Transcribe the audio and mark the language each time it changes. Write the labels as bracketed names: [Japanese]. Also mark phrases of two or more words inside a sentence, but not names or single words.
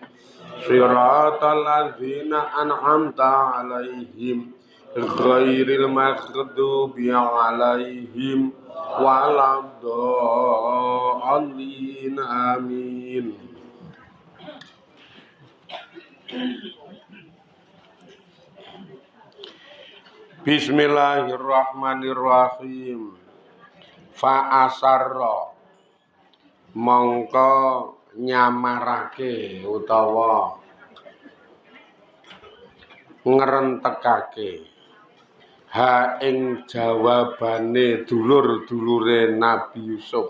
[Arabic] صراط الذين أنعمت عليهم غير المغضوب عليهم ولا الضالين. Amin. Bismillahirrahmanirrahim. فأسرها [Javanese] mongko nyamarake utawa ngrentekake ha ing jawabane dulur-dulure Nabi Yusuf.